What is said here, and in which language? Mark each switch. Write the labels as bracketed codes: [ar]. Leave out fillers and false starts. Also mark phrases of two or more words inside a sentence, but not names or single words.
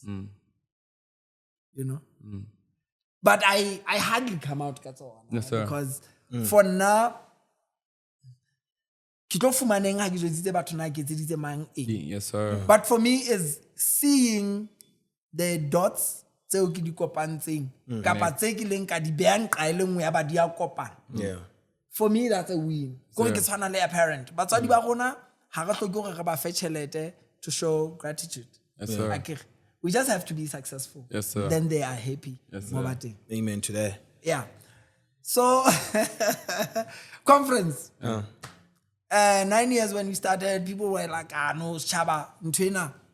[en] You know? But I hardly come out Yes, sir. because for now, Yes, sir. but for me is seeing the dots [st] tseo ke di kopantseng kapa tse ke leng ka di beang qa ile nngwe ya ba di a kopana. [en] For me that's a win. [st] Go ke tshwana le apparent. Batswadi ba rona ha re hloke hore re ba fe tjhelete [en] to show gratitude. Yes, sir. Like, we just have to be successful. Yes, sir. Then they are happy. Yes, sir. Amen to that. Yeah. So conference. 9 years when we started, people were like, no, SirSchaba, Ntwena.